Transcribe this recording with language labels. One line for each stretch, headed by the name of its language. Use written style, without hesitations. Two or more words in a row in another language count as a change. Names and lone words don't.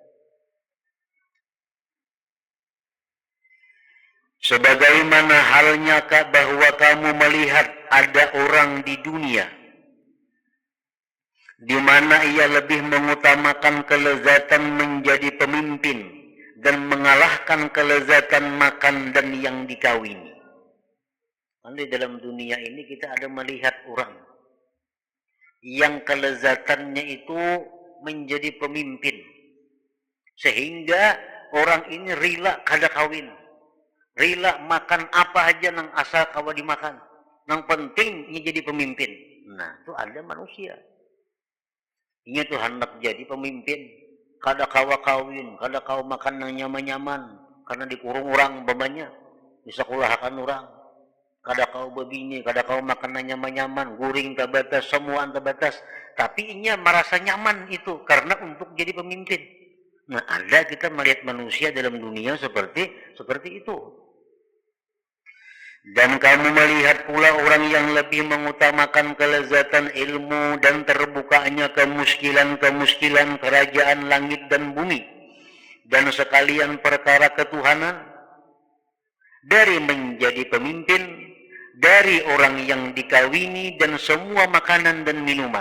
Indonesian: Sebagaimana halnya bahwa kamu melihat ada orang di dunia di mana ia lebih mengutamakan kelezatan menjadi pemimpin dan mengalahkan kelezatan makan dan yang dikawini. Di dalam dunia ini kita ada melihat orang yang kelezatannya itu menjadi pemimpin, sehingga orang ini rela
Banjar: kada kawin, rela makan apa aja nang asal kawa dimakan, nang penting
Indonesian: ini jadi pemimpin.
Banjar: Nah, itu ada manusia ini tuh hendak jadi pemimpin, kada kawa kawin, kada kawa makan nang nyaman-nyaman karena dikurung orang babanya, disekolahkan orang, kada kau bebini, kada kau makan nyaman-nyaman, guring terbatas, semua terbatas.
Indonesian: Tapi inya merasa nyaman itu karena untuk jadi pemimpin. Nah, ada kita melihat manusia dalam dunia seperti itu. Dan kamu melihat pula orang yang lebih mengutamakan kelezatan ilmu dan terbukanya kemuskilan kerajaan langit dan bumi dan sekalian perkara ketuhanan dari menjadi pemimpin, dari orang yang dikawini dan semua makanan dan minuman.